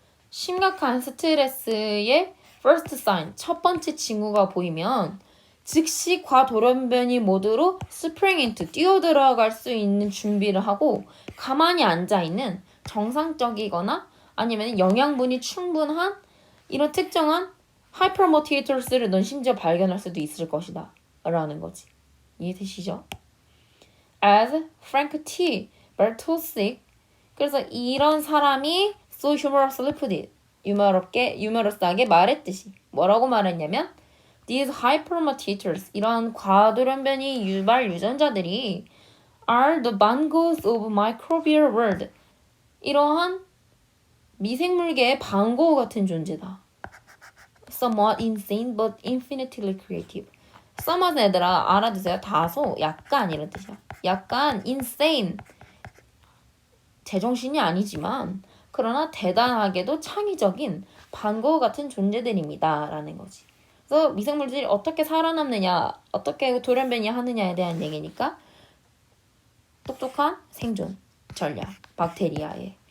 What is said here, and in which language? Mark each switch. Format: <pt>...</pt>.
<ko>심각한 스트레스의</ko> <en>first sign</en> <ko>첫 번째 징후가 보이면 즉시 과돌연변이 모드로</ko> <en>spring into</en> <ko>뛰어들어갈 수 있는 준비를 하고 가만히 앉아있는 정상적이거나 아니면 영양분이 충분한 이런 특정한 hypermutators를 넌 심지어 발견할 수도 있을 것이다 라는 거지. 이해되시죠? As Frank T.</ko> <en>Bartosik</en> <ko>그래서 이런 사람이</ko> <en>so humorously put it</en> <ko>유머러스하게 말했듯이 뭐라고 말했냐면</ko> <en>These hypermutators</en> <ko>이런 과돌연변이 유발 유전자들이</ko> <en>are the bangos of microbial world</en> <ko>이러한 미생물계의 방고 같은 존재다.</ko> <en>Somewhat insane but infinitely creative.</en> <ko>somewhat 얘들아 알아두세요. 다소 약간 이런 뜻이야. 약간 insane 제정신이 아니지만 그러나 대단하게도 창의적인 반고 같은 존재들입니다 라는 거지. 그래서 미생물들이 어떻게 살아남느냐 어떻게 돌연변이 하느냐에 대한 얘기니까 똑똑한 생존 전략 박테리아에.</ko>